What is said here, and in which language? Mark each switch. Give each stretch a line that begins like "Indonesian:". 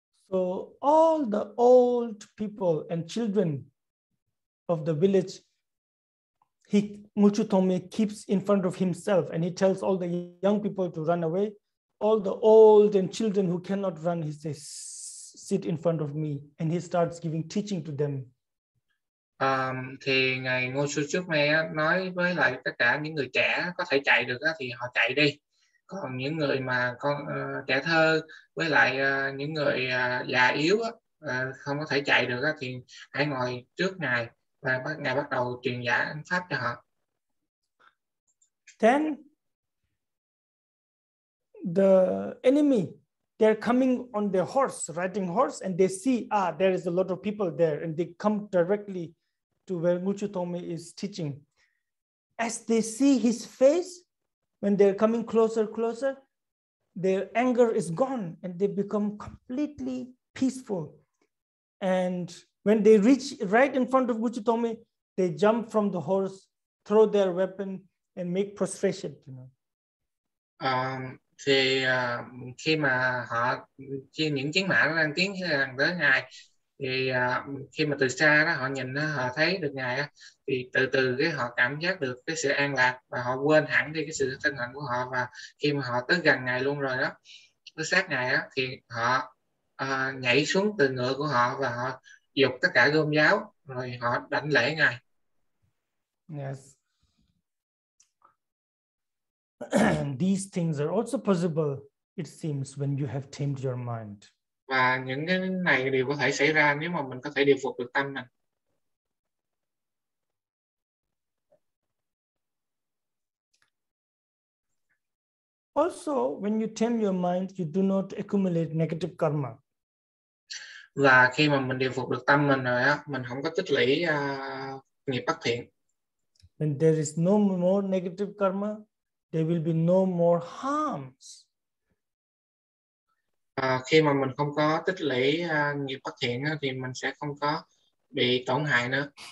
English: So all the old people and children of the village, Ngulchu Thome keeps in front of himself and he tells all the young people to run away. All the old and children who cannot run, he says, sit in front of me, and he starts giving teaching to them.
Vietnamese: Thì ngài Ngulchu Thome nói với lại tất cả những người trẻ có thể chạy được thì họ chạy đi. Còn những người mà trẻ thơ với lại những người già yếu không có thể chạy được thì hãy ngồi trước ngài và ngài bắt đầu truyền giải pháp cho họ.
English: Then the enemy, they're coming on their horse, riding horse, and they see there is a lot of people there, and they come directly to where Ngulchu Thome is teaching. As they see his face, when they're coming closer, their anger is gone and they become completely peaceful. And when they reach right in front of Ngulchu Thome, they jump from the horse, throw their weapon, and make prostration.
Vietnamese: Thì khi mà những chiến mã đang tiến tới ngài, thì khi mà từ xa đó họ nhìn họ thấy được ngài thì từ cái họ cảm giác được cái sự an lạc và họ quên hẳn đi cái sự sân hận của họ, và khi mà họ tới gần ngài luôn rồi đó, tới sát ngài thì họ nhảy xuống từ ngựa của họ và họ giục tất cả gươm giáo rồi họ đảnh lễ ngài.
English: Yes. These things are also possible, it seems, when you have tamed your mind.
Vietnamese: Và những cái này đều có thể xảy ra nếu mà mình có thể điều phục được tâm mình.
English: Also, when you tame your mind, you do not accumulate negative karma.
Vietnamese: Và khi mà mình điều phục được tâm mình rồi á, mình không có tích lũy nghiệp bất thiện.
English: When there is no more negative karma, there will be no more harms.
Vietnamese: Khi mà mình không có tích lũy nghiệp bất thiện á, thì mình sẽ không có bị tổn hại nữa.